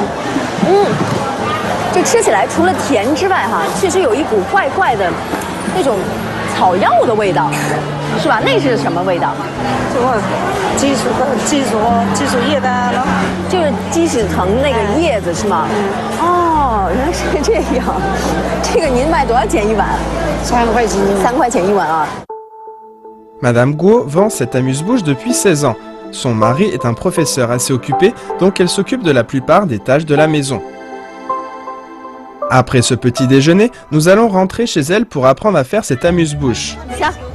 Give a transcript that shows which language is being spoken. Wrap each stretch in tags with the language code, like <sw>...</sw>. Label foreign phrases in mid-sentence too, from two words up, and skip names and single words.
<zh>这吃起来除了甜之外，哈，确实有一股怪怪的那种草药的味道，是吧？那是什么味道？这个鸡屎叶的咯，就是鸡屎藤那个叶子是吗？哦，原来是这样。这个您卖多少钱一碗？3块钱。 3块钱一碗啊。</zh> <fr>Madame Guo vend cette amuse-bouche depuis 16 ans. Son mari est un professeur assez occupé, donc elle s'occupe de la plupart des tâches de la maison. Après ce petit déjeuner, nous allons rentrer chez elle pour apprendre à faire cette amuse-bouche. Tiens.</fr>